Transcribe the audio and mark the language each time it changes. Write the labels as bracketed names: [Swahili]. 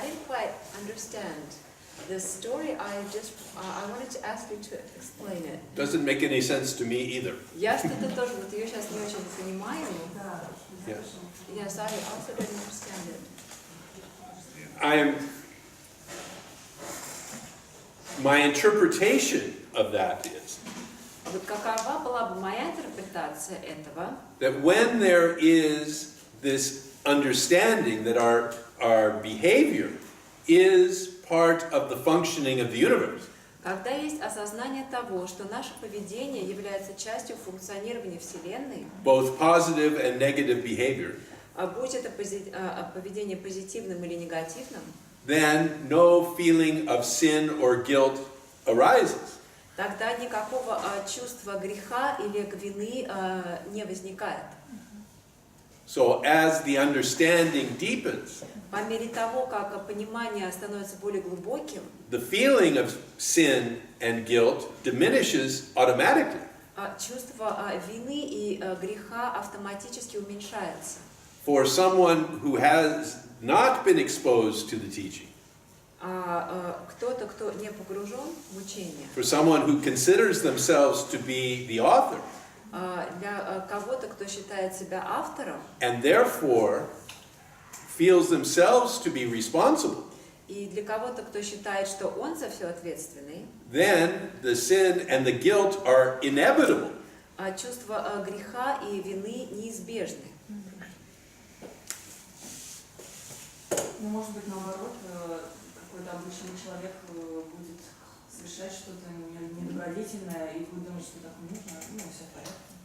[English] didn't quite understand this story. I wanted to ask you to explain it. Doesn't make any sense to me either. [Russian] Я что-то тоже вот ее сейчас не очень понимаю. Да. [English] Yes. Yes, I also didn't understand it. My interpretation of that is [Russian] Вот какова была бы моя интерпретация этого? [English] that when there is this understanding that our behavior is part of the functioning of the universe, [Russian] Когда есть осознание того, что наше поведение является частью функционирования Вселенной, [English] both positive and negative behavior, [Russian] будь это поведение позитивным или негативным, [English] then no feeling of sin or guilt arises. [Russian] тогда никакого чувства греха или вины не возникает. [English] So as the understanding deepens, [Russian] По мере того, как понимание становится более глубоким, [English] the feeling of sin and guilt diminishes automatically. [Russian] чувство вины и греха автоматически уменьшается. [English] For someone who has not been exposed to the teaching, [Russian] Кто-то, кто не погружен в учение, [English] for someone who considers themselves to be the author, [Russian] для кого-то, кто считает себя автором, [English] and therefore feels themselves to be responsible, [Russian] и для кого-то, кто считает, что он за все ответственный, [English] then the sin and the guilt are inevitable. [Russian] чувство греха и вины неизбежны. Ну, может быть, наоборот, какой-то обычный человек будет совершать что-то недобродетельное и будет думать, что так нужно, ну, все в порядке.